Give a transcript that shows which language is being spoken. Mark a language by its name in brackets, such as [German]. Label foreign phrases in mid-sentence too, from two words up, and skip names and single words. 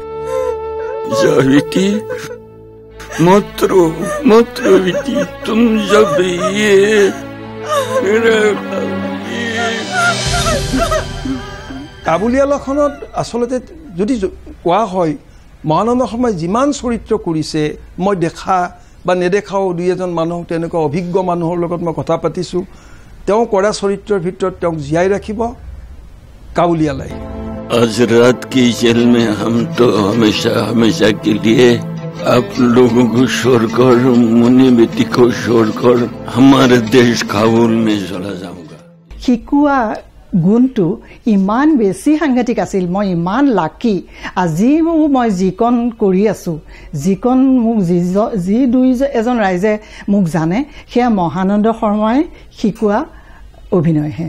[Assamese] কাবুলীৱালাখনত আচলতে যদি কোৱা হয় মহানন্দ শৰ্মাই যিমান চৰিত্ৰ কৰিছে মই দেখা বা নেদেখাও দুই এজন মানুহ তেনেকুৱা অভিজ্ঞ মানুহৰ লগত মই কথা পাতিছোঁ তেওঁ কৰা চৰিত্ৰৰ ভিতৰত তেওঁক জীয়াই ৰাখিব কাবুলীৱালাই [Hindi] आज रात की जेल में हम तो हमेशा हमेशा के लिए आप लोगों को छोड़कर मुनि बेटी को छोड़कर हमारे देश काबुल में चला जाऊंगा [Assamese] শিকোৱা গুণটো ইমান বেছি সাংঘাতিক আছিল মই ইমান লাকি আজি মই যিকণ কৰি আছোঁ যিকণ মোক যি দুই এজন ৰাইজে মোক জানে সেয়া মহানন্দ শৰ্মাই শিকোৱা অভিনয়হে